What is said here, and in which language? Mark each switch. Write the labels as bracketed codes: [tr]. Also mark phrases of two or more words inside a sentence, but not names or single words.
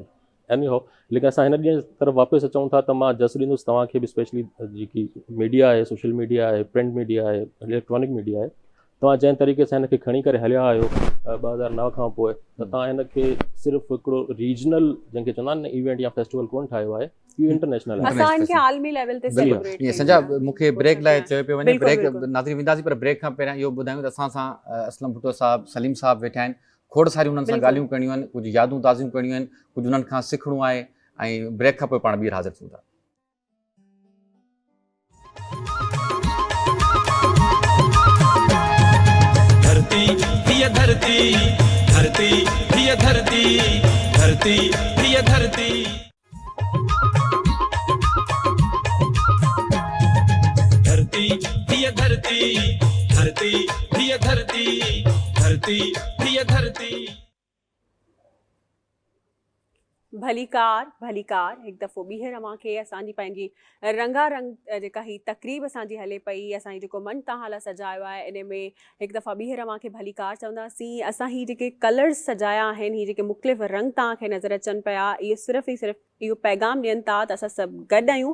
[sd] एनी हो, लेकिन असां हिन ॾींहं तरफ़ वापसि अचूं था त मां जस ॾींदुसि तव्हांखे बि, स्पेशली जेकी मीडिया आहे, [en] social media [sd] आहे, [en] print media [sd] आहे, [en] electronic media [sd] आहे, तव्हां जंहिं तरीक़े सां हिनखे खणी करे हलिया आहियो 2009 खां पोइ, त तव्हां हिनखे सिर्फ़ु हिकिड़ो रीजनल जंहिंखे चवंदा आहिनि न इवेंट या फेस्टिवल कोन ठाहियो आहे, इहो इंटरनेशनल आहे। असां इनखे आलमी लेवल ते सेलिब्रेट ईअं संजा मूंखे ब्रेक लाइ चयो पियो वञे, ब्रेक नाज़रीन वेंदासीं, पर ब्रेक खां पहिरियां इहो ॿुधायूं त असां सां असलम भुट्टो साहब, सलीम साहब वेठा आहिनि। खोड़ सारियूं उन्हनि सां ॻाल्हियूं करणियूं आहिनि, कुझु यादूं ताज़ियूं करणियूं आहिनि, कुझु उन्हनि खां सिखणो आहे ऐं ब्रेक खां पोइ पाण ॿीहर हाज़िर थियूं था। धरती प्रिय धरती, धरती प्रिय धरती, धरती प्रिय धरती। धरती प्रिय धरती, धरती प्रिय धरती, धरती प्रिय धरती। भलीकार भलीकार हिकु दफ़ो ॿीहर अव्हांखे असांजी पंहिंजी रंगारंग जेका ही तक़रीब असांजी हले पई, असांजी जेको मन तव्हां लाइ सजायो आहे इन में हिकु दफ़ा ॿीहर अव्हांखे भलीकार चवंदासीं। असां ही जेके कलर्स सजाया आहिनि, ही जेके मुख़्तलिफ़ रंग तव्हांखे नज़र अचनि पिया, इहे सिर्फ़ु ई सिर्फ़ु इहो पैगाम ॾियनि था त असां सभु गॾु आहियूं।